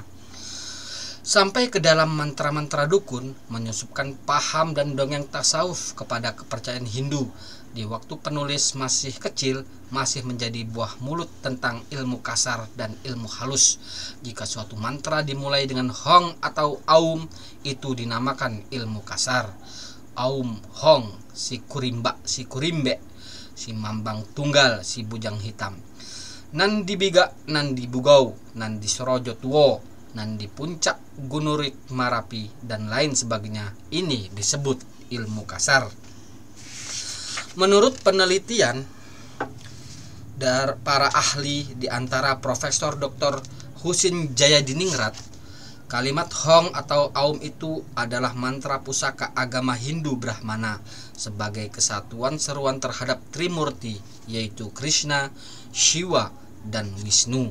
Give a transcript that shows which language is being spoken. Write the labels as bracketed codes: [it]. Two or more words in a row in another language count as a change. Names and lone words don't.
[id] Sampai ke dalam mantra-mantra dukun, menyusupkan paham dan dongeng tasawuf kepada kepercayaan Hindu. Di waktu penulis masih kecil, masih menjadi buah mulut tentang ilmu kasar dan ilmu halus. Jika suatu mantra dimulai dengan Hong atau Aum, itu dinamakan ilmu kasar. Aum, Hong, si Kurimbe, si Mambang Tunggal, si Bujang Hitam. [min] Nan dibiga, nan dibugau, nan disorojo tuwo, nan di puncak Gunurik Marapi, [id] dan lain sebagainya. Ini disebut ilmu kasar. Menurut penelitian dari para ahli, di antara Profesor Dr. Husin Jayadiningrat, kalimat Hong atau Aum itu adalah mantra pusaka agama Hindu Brahmana sebagai kesatuan seruan terhadap Trimurti, yaitu Krishna, Shiva, dan Wisnu.